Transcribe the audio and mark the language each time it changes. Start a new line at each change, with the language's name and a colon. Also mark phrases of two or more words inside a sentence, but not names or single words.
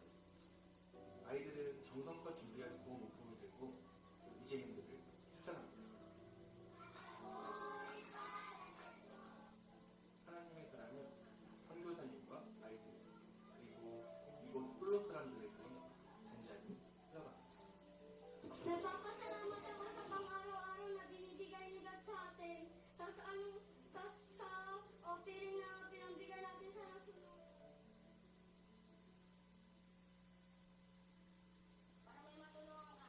Korean: 아이들은 정성껏 준비한 구호 물품을 들고 이재민들을 찾아갑니다. 하나님의 사랑은 선교사님과 아이들 그리고 이곳 홀로 사람들을 향해 잔잔히 흘러갑니다.
Filipino: Nagpapasalamat ako sa pang-araw-araw na binibigay ni God sa atin. Tas sa offering na pinambigay natin sa nasunod. Para may matulungan ka.